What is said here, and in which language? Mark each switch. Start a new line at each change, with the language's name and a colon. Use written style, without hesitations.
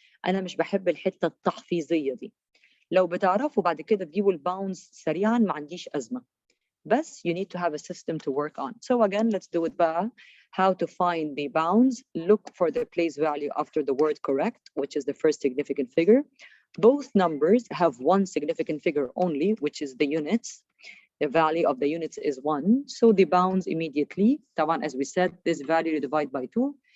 Arabic: أنا مش بحب الحتة التحفيظية دي. لو بتعرفوا بعد كده تجيبوا الباوندز سريعا ما عنديش أزمة.
English: بس you need to have a system to work on. So again, let's do it
Arabic: بقى.
English: How to find the bounds. Look for the place value after the word correct, which is the first significant figure. Both numbers have one significant figure only, which is the units. The value of the units is 1. So the bounds immediately,
Arabic: طبعا
English: as we said, this value you divide by 2.